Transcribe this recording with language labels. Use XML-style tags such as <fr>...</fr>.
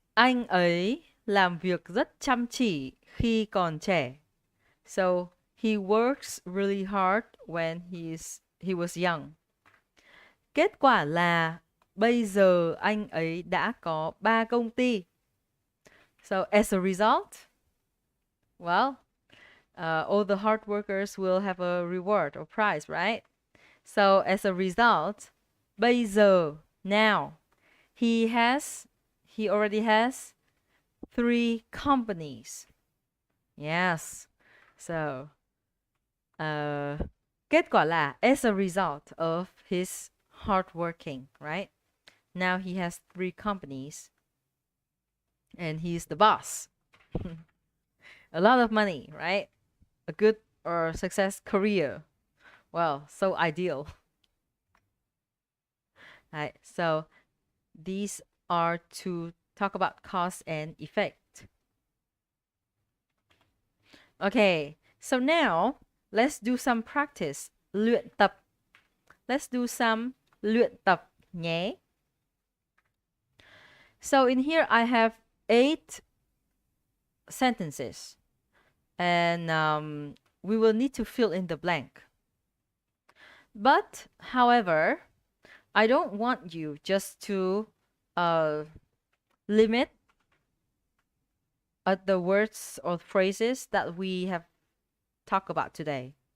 <vi>Anh ấy làm việc rất chăm chỉ khi còn trẻ.</vi> <en>So, he works really hard when he was young.</en> <vi>Kết quả là bây giờ anh ấy đã có 3 công ty.</vi> <en>So, as a result, well, all the hard workers will have a reward or prize, right? So, as a result,</en> <vi>bây giờ,</vi> <en>now, he already has 3 companies. Yes. So,</en> <vi>kết quả là</vi> <en>as a result of his hard working, right? Now he has 3 companies and he's the boss. A lot of money, right? A good or success career. Well, so ideal. Right. So these are to talk about cause and effect. Okay. So now let's do some practice.</en> <vi>Luyện tập.</vi> <en>Let's do some</en> <vi>luyện tập nhé.</vi> <en>So in here I have 8 sentences. And we will need to fill in the blank. But, however, I don't want you just to limit at the words or phrases that we have talked about today.</en>